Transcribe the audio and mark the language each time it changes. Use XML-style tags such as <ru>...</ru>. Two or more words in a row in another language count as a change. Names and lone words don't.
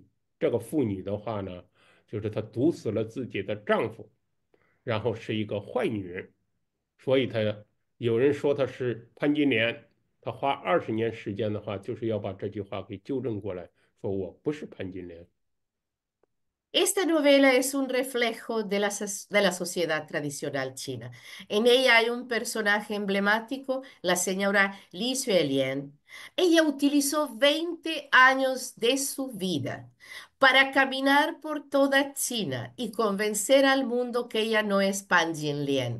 <zh>这个妇女的话呢，就是她毒死了自己的丈夫，然后是一个坏女人，所以她有人说她是潘金莲，她花20年时间的话，就是要把这句话给纠正过来，说我不是潘金莲。</zh> <es>Esta novela es un reflejo de de la sociedad tradicional china. En ella hay un personaje emblemático, la señora Li Xuelian. Ella utilizó 20 años de su vida para caminar por toda China y convencer al mundo que ella no es Pan Jinlien.</es>